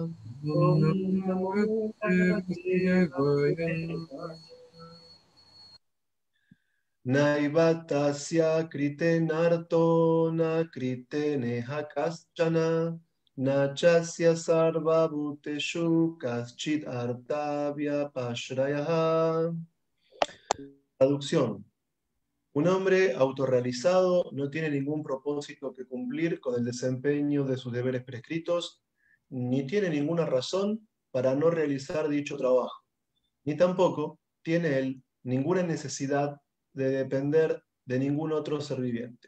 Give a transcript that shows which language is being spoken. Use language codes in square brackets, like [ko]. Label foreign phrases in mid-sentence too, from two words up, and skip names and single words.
[sa] Om Namo Bhagavate Vasudevaya. Naivatasya kritenarto na kriteneha kaschana nachasya sarva bhuteshu kaschid artavya pashraya. [es] Traducción. Un hombre autorrealizado no tiene ningún propósito que cumplir con el desempeño de sus deberes prescritos, ni tiene ninguna razón para no realizar dicho trabajo, ni tampoco tiene él ninguna necesidad de depender de ningún otro ser viviente.